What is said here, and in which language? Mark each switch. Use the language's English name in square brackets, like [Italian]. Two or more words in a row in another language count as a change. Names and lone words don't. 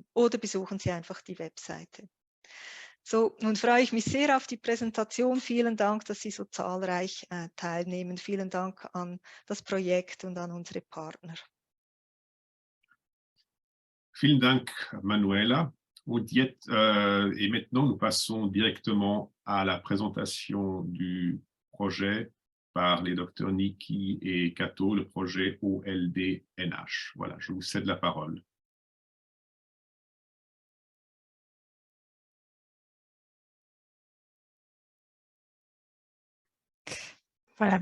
[German] Oder besuchen Sie einfach die Webseite. So, nun freue ich mich sehr auf die Präsentation. Vielen Dank, dass Sie so zahlreich teilnehmen. Vielen Dank an das Projekt und an unsere Partner. Vielen Dank, Manuela. [French] Et maintenant, nous passons directement à la présentation du projet par les docteurs Nicki et Cato, le projet OLD-NH. Voilà, je vous cède la parole. Voilà.